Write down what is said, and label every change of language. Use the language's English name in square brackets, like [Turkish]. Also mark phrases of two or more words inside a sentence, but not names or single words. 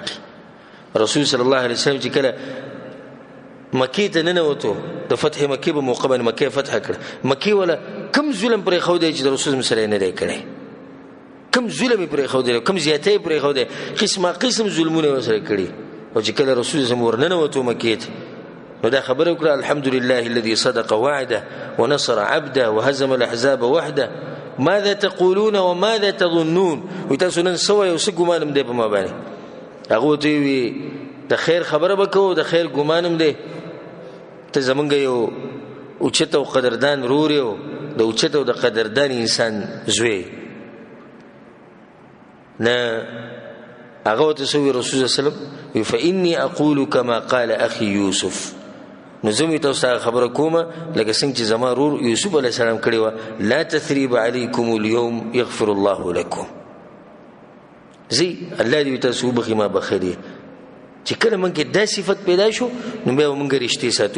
[Pashto] رسول [Arabic] صلی الله علیه وسلم [Pashto] چې کله مکې ته ننوتو، د فتح مکې په موقع باندې مکې فتح کړه، مکې والا کم ظلم پرېښودی چې د رسول سره یې نه دی کړی، کم ظلم یې پرېښودی، کم زیاتی یې پرېښودی، قسمه قسم ظلمونه یې ورسره کړي. او چې کله رسول [Arabic] صلی الله علیه وسلم [Pashto] ورننوتو مکې ته، نو دا خبره وکړه، [Arabic] الحمد لله الذي صدق وعده ونصر عبده وهزم الاحزاب وحده ماذا تقولون وماذا تظنون. [Pashto] وی تاسو نن څه وایئ او څه ګمان هم دی په ما باندې؟ هغه ورته وویل د خیر خبره به کوو، د خیر ګمان هم دی، ته زمونږ یو اوچت او قدردان رور یو، د اوچت او د قدردان انسان زوی. نه هغه ورته څه وویل رسول [Arabic] صلی الله علیه وسلم، فإني أقول كما قال أخي يوسف، [Pashto] نو زه مې تاسو ته خبره کومه لکه څنګه چې زما رور یوسف [Arabic] علیه السلام [Pashto] کړې وه، [Arabic] لا تثریب علیکم اليوم یغفر الله لکم. [Pashto] زی الله دې تاسو وبخي ما بخیرې. چې کله موږ کې دا صفت پیدا شو نو بیا موږ رښتې ساتو.